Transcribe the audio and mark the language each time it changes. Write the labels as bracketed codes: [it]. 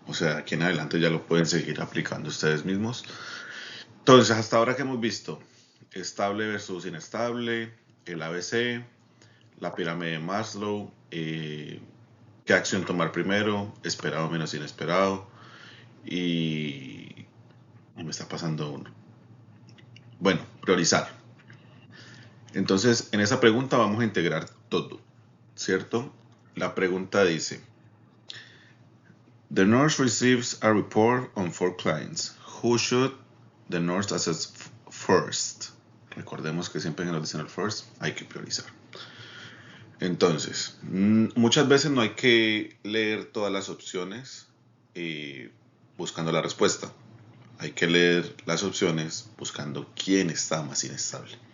[es] O sea, aquí en adelante ya lo pueden seguir aplicando ustedes mismos. Entonces, hasta ahora que hemos visto estable versus inestable, el ABC, la pirámide de Maslow, qué acción tomar primero, esperado menos inesperado, y me está pasando uno. Bueno, priorizar. Entonces, en esa pregunta vamos a integrar todo, ¿cierto? La pregunta dice: [en] the nurse receives a report on 4 clients. Who should the nurse assess first? [es] Recordemos que siempre que nos dicen el first, hay que priorizar. Entonces, muchas veces no hay que leer todas las opciones. buscando la respuesta. Hay que leer las opciones buscando quién está más inestable.